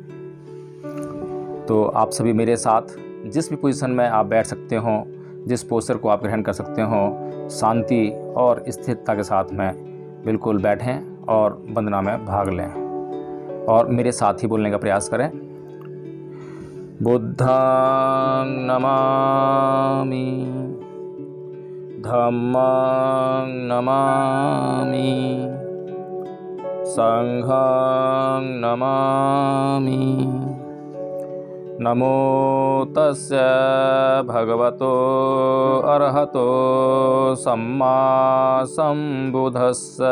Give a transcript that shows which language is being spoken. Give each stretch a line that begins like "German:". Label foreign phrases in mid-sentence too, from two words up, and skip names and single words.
Hindi: तो आप सभी मेरे साथ जिस भी पोजीशन में आप बैठ सकते हो, जिस पोस्चर को आप ग्रहण कर सकते हो, शांति और स्थिरता के साथ में बिल्कुल बैठें और वंदना में भाग लें और मेरे साथ ही बोलने का प्रयास करें।
Pali: बुद्धं नमामि, धम्मं नमामि, संघं नमामि। नमो तस्य भगवतो अरहतो सम्मा सम्बुद्धस्य।